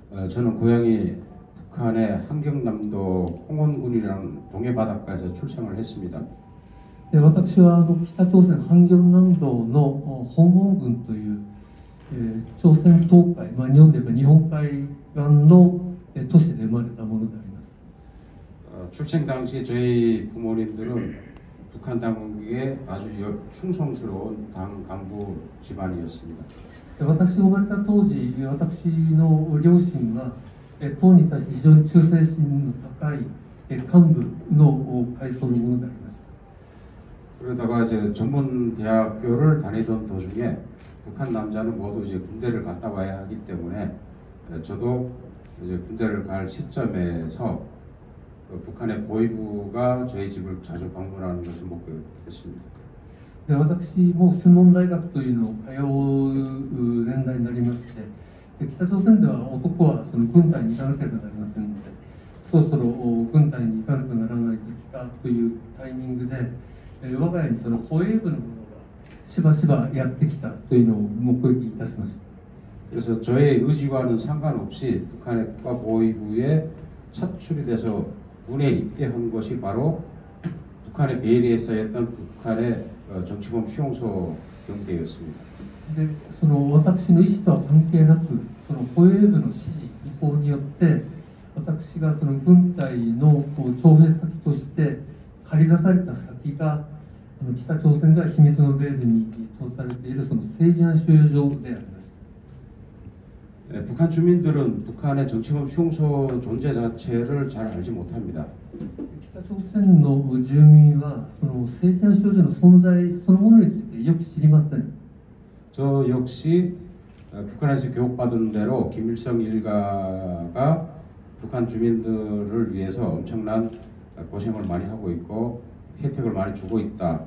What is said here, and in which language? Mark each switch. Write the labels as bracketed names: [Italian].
[Korean] 저는 고향이 북한의 함경남도 홍원군이라는 동해 바닷가에서 출생을 했습니다. [Japanese] 私は北朝鮮ハンギョン南道の本門郡という、朝鮮東海、日本で言えば日本海岸の都市で生まれたものであります。 [Korean] 출생 당시 저희 부모님들은 북한 당국에 아주 충성스러운 당幹部 집안이었습니다. [Japanese] 私が生まれた当時、私の両親は党に対して非常に忠誠心の高い幹部の階層のものでありました。 [Korean] 그러다가 이제 전문 대학교를 다니던 도중에 북한 남자는 모두 이제 군대를 갔다 와야 하기 때문에 저도 이제 군대를 갈 시점에서 북한의 보위부가 저희 집을 자주 방문하는 것을 목격했습니다. [Japanese] 私も専門大学というのを通う年代になりまして、北朝鮮では男はその軍隊に行かなければなりませんので、そろそろ軍隊に行かなくならない時期かというタイミングで、我が家にその保衛部の者がしばしばやってきたというのを目撃いたしました。 [Korean] 그래서 저의 의지와는 상관없이 북한의 국가보위부에 차출이 돼서 군에 입대한 것이 바로 북한의 베일리에 쌓였던 북한의 정치범 수용소 경대였습니다. [Japanese] でその私の意思とは関係なく、その保衛部の指示意向によって私がその軍隊の徴兵先として借り出された先が北朝鮮が秘密のベールに通されているその政治犯収容所であります。 [Korean] 북한 주민들은 북한의 정치범 수용소 존재 자체를 잘 알지 못합니다. [Japanese] 北朝鮮の住民はその政治犯収容所の存在そのものについてよく知りません。 [Korean] 저 역시 북한에서 교육받은 대로 김일성 일가가 북한 주민들을 위해서 엄청난 고생을 많이 하고 있고 혜택을 많이 주고 있다.